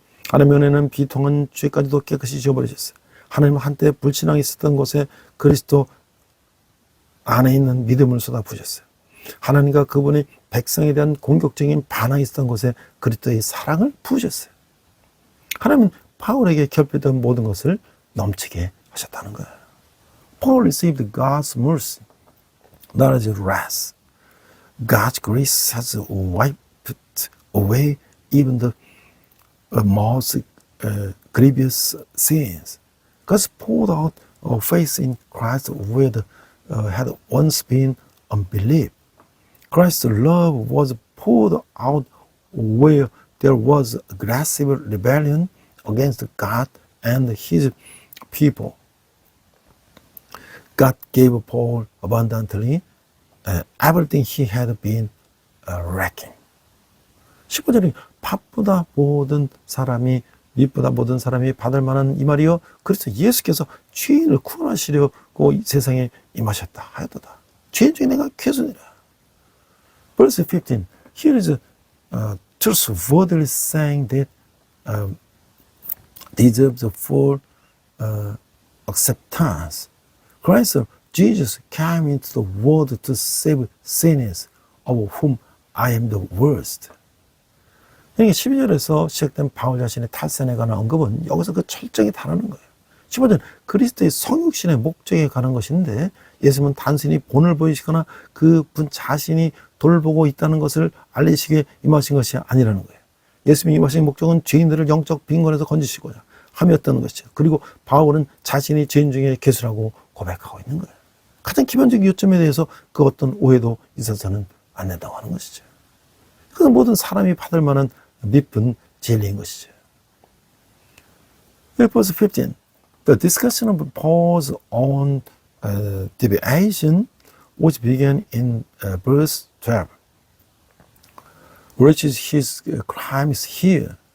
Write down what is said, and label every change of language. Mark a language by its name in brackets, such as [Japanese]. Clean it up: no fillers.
[Korean] 하나님의 은혜는 비통한 죄까지도 깨끗이 지워버리셨어요. 하나님은 한때 불신앙이 있었던 곳에 그리스도 안에 있는 믿음을 쏟아부으셨어요. 하나님과 그분의 백성에 대한 공격적인 반항이 있었던 곳에 그리스도의 사랑을 부으셨어요. 하나님은 바울에게 결핍된 모든 것을 넘치게 하셨다는 거예요. [English] Paul received God's mercy, not as wrath. God's grace has wiped away even the most grievous sins. God's poured out faith in Christ where had once been unbelief. Christ's love was poured out where there was aggressive rebellion against God and His people. God gave Paul abundantly everything he had been lacking. [Korean] 15절에 밥보다 모든 사람이 밑보다 모든 사람이 받을 만한 이 말이요 그래서 예수께서 죄인을 구원하시려고 이 세상에 임하셨다 하였도다. 죄인 중에 내가 괴순이라. [English] Verse 15. Here is trustworthily saying that deserves full acceptance. Christ Jesus came into the world to save sinners, of whom I am the worst. [Korean] 이게 12절에서 시작된 바울 자신의 탈선에 관한 언급은 여기서 그 철저히 다루는 거예요. 15절, 그리스도의 성육신의 목적에 관한 것인데 예수님은 단순히 본을 보이시거나 그분 자신이 돌보고 있다는 것을 알리시기에 임하신 것이 아니라는 거예요. 예수님이 임하신 목적은 죄인들을 영적 빈곤에서 건지시고자 함이었다는 것이죠. 그리고 바울은 자신이 죄인 중에 괴수라고 고백하고 있는 거예요. 가장 기본적인 요점에 대해서 그 어떤 오해도 있어서는 안 된다고 하는 것이죠. 그건 모든 사람이 받을 만한 미쁜 진리인 것이죠. [English] Verse 15. The discussion of Paul's own deviation, which began in verse 12, reaches his crimes here.